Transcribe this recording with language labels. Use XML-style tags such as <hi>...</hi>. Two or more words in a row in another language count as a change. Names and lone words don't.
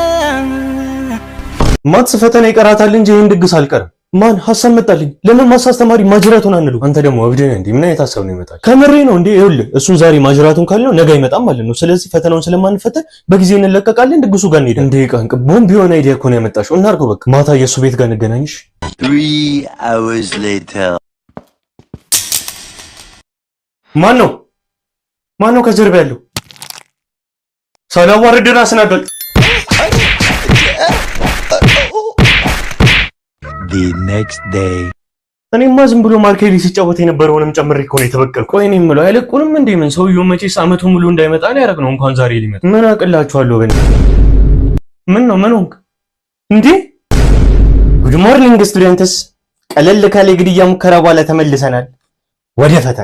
<am>ማትስ ፈተና ይቀራታል እንጂ ይሄን ድግስ አልቀርም። ማን ሐሳብ መጣልኝ? ለምን ማትስ አስተማሪ ማጅራቱን አንሉ? አንተ ደግሞ እብድ ነህ እንዴ? ምን አይነት ሐሳብ ነው ይመጣል? ከምሬ ነው እንዴ? ይኸውልህ እሱን ዛሬ ማጅራቱን ካልነው ነገ አይመጣም ማለት ነው። ስለዚህ ፈተናውን ስለማንፈተን በጊዜ እንለቀቃለን፣ ድግሱ ጋር እንሄዳለን። እንዴ ቃንቅ ቦምብ የሆነ አይዲያ እኮ ነው ያመጣሽው። እናድርገው በቃ። ማታ የሱ ቤት ጋር እንገናኝሽ።</am> <en>3 hours later</en> <am>ማን ነው ከጀርባ ያለው? ሳላዋርድ ራስን አጋልጥ።</am> <en>The next day</en> <am>እኔማ ዝም ብሎ ማርኬሊ ሲጫወት የነበረውንም ጨምሬ እኮ ነው የተበቀልኩ። ቆይ እኔ የምለው አይለቁንም እንዴ? ምን ሰውየው መቼስ ዓመቱ ሙሉ እንዳይመጣ ነው ያደረግነው። እንኳን ዛሬ ሊመጣ ምን አቅላችኋለሁ? ምን ሆንክ እንዴ?</am> <en>Good morning students።</en> <am>ቀለል ካለ ግድያ ሙከራ በኋላ ተመልሰናል ወደ ፈተና።</am>